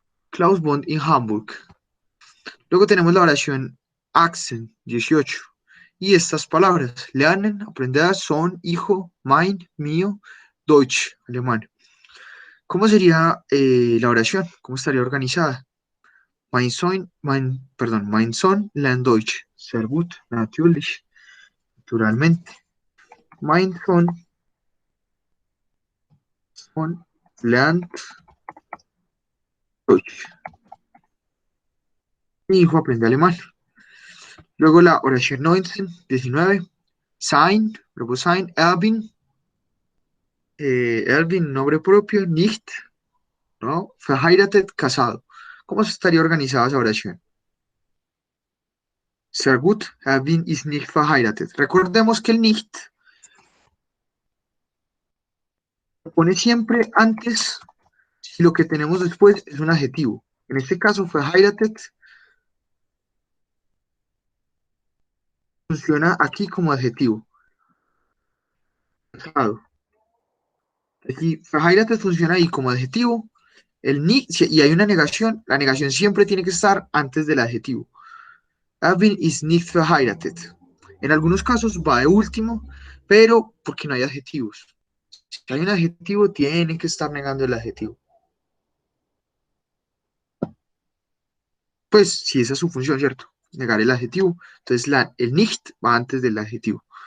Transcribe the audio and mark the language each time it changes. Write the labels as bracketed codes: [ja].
[de] Klaus wohnt in Hamburg. [es] Luego tenemos la oración Axen, 18. Y estas palabras, lernen, aprender, son, hijo, mein, mío, Deutsch, alemán. ¿Cómo sería la oración? ¿Cómo estaría organizada? [de] Mein Sohn lernt Deutsch. Sehr gut, natürlich, [es] naturalmente. [de] Mein Sohn lernt Deutsch. [es] Mi hijo aprende alemán. Luego la oración 19. Sein, verbo sein, Erwin, nombre propio, nicht, ¿no? Verheiratet, casado. ¿Cómo estaría organizada esa oración? [de] Sehr gut, Erwin ist nicht verheiratet. [es] Recordemos que el nicht se pone siempre antes si lo que tenemos después es un adjetivo. En este caso, verheiratet funciona aquí como adjetivo. Casado. Aquí, verheiratet funciona ahí como adjetivo. El nicht, y hay una negación, la negación siempre tiene que estar antes del adjetivo. [de] Erwin ist nicht verheiratet. [es] En algunos casos va de último, pero porque no hay adjetivos. Si hay un adjetivo, tiene que estar negando el adjetivo. Pues si esa es su función, ¿cierto? Negar el adjetivo. Entonces el nicht va antes del adjetivo.